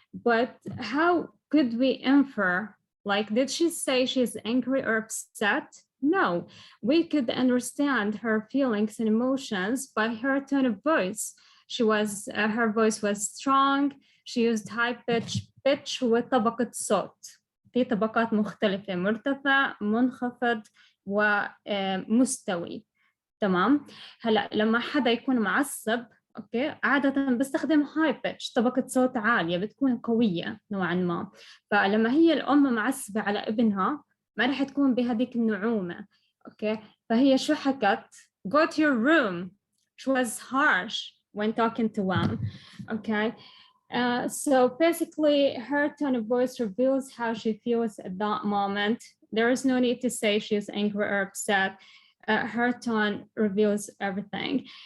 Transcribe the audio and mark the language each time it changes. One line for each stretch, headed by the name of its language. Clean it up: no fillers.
English: But how could we infer, like, did she say she's angry or upset? No, we could understand her feelings and emotions by her tone of voice. Her voice was strong. She used high pitch وطبقة صوت.
Arabic: في طبقات مختلفة، مرتفع، منخفض ومستوي. تمام. هلا لما حدا يكون معصب، اوكي، عادة بستخدم هاي بيتش، طبقة صوت عالية، بتكون قوية نوعا ما. فلما هي الأم معصبة على ابنها ما رح تكون بهذيك النعومة، okay?
English: فهي شو حكت؟ Go to your room. She was harsh when talking to them, okay? So basically, her tone of voice reveals how she feels at that moment. There is no need to say she's angry or upset. Her tone reveals everything.